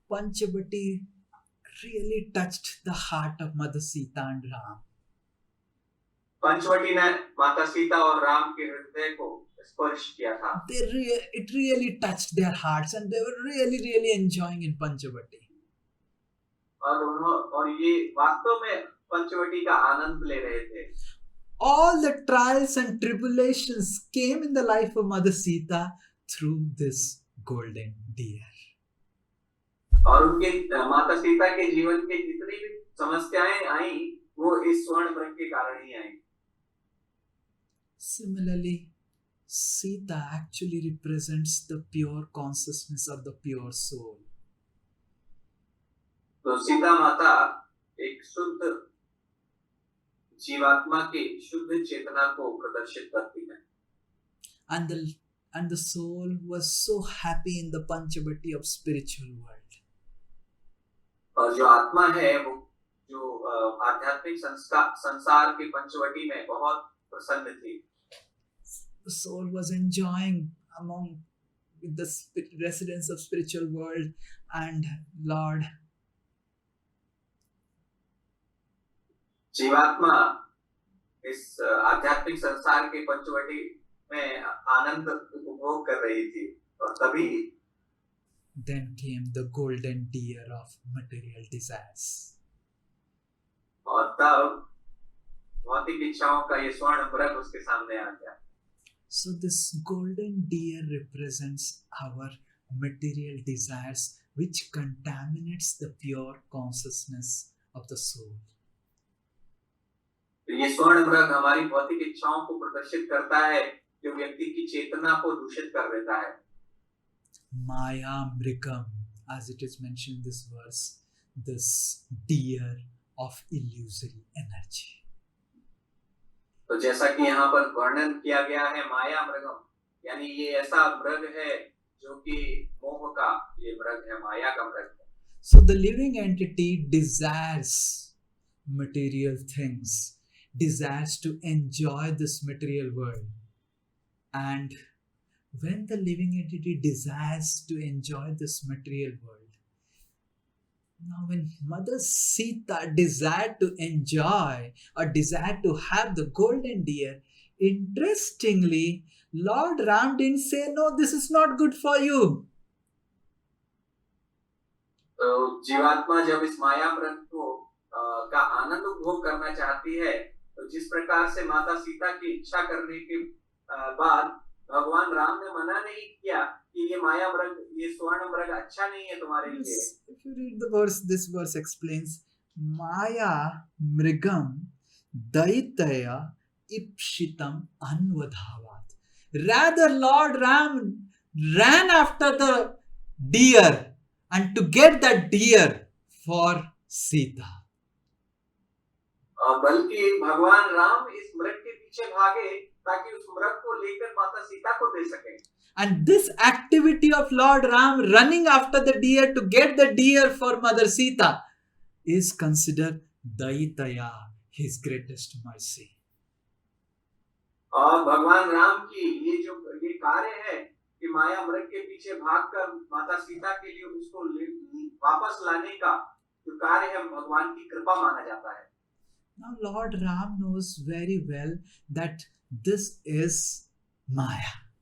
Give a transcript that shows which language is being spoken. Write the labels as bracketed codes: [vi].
[en] Panchavati really touched the heart of Mother Sita and Ram. [hi] Panchavati ने माता सीता और राम के हृदय को स्पर्श किया था। [en] It really touched their hearts and they were really enjoying in Panchavati. [hi] और ये वास्तव में पंचवटी का आनंद ले रहे थे। [en] All the trials and tribulations came in the life of Mother Sita through this golden deer. [hi] और उनके माता सीता के जीवन के जितनी भी समस्याएं आई वो इस स्वर्ण मृग के कारण ही आई। [en] Similarly, Sita actually represents the pure consciousness of the pure soul. [hi] तो सीता माता एक शुद्ध जीवात्मा की शुद्ध चेतना को प्रदर्शित करती है। [en] And the soul was so happy in the Panchavati of spiritual world. [hi] और जो आत्मा है वो जो आध्यात्मिक संसार के पंचवटी में बहुत प्रसन्न थी। [en] The soul was enjoying among the residents of spiritual world and Lord. [hi] जीवात्मा इस आध्यात्मिक संसार के पंचवटी में आनंद उपभोग कर रही थी और तभी [en] Then came the golden deer of material desires. [hi] और तब भौतिक इच्छाओं का ये स्वर्ण मृग उसके सामने आ गया। [en] So this golden deer represents our material desires which contaminates the pure consciousness of the soul. [hi] ये स्वर्ण मृग हमारी भौतिक इच्छाओं को प्रदर्शित करता है जो व्यक्ति की चेतना को दूषित कर देता है। [en] Maya Mrigam, as it is mentioned in this verse, this deer of illusory energy. [hi] तो जैसा कि यहाँ पर वर्णन किया गया है माया मृगम, यानी ये ऐसा मृग है जो कि मोह का ये मृग है, माया का मृग है। [en] So the living entity desires material things, desires to enjoy this material world. And when the living entity desires to enjoy this material world, now when Mother Sita desired to enjoy or desired to have the golden deer, interestingly, Lord Ram didn't say, no, this is not good for you. [hi] तो जीवात्मा जब इस माया मृग को का आनंद उपभोग करना चाहती है, तो जिस प्रकार से माता सीता की इच्छा करने के बाद भगवान राम ने मना नहीं किया कि ये माया मृग, ये स्वर्ण मृग अच्छा नहीं है तुम्हारे लिए। [en] If you read the verse, this verse explains [sa] Maya Mrigam Daitaya Ipshitam Anvadhavat. [en] Rather, Lord Ram ran after the deer and to get that deer for Sita. [hi] बल्कि भगवान राम इस मृग के पीछे भागे ताकि उस मृग को लेकर माता सीता को दे सके। [en] And this activity of Lord Ram running after the deer to get the deer for Mother Sita is considered Daitaya, his greatest mercy. [hi] और भगवान राम की ये कार्य है कि माया मृग के पीछे भागकर माता सीता के लिए उसको वापस लाने का जो कार्य है भगवान की कृपा माना जाता है। [en] Now Lord Ram knows very well that this is Maya.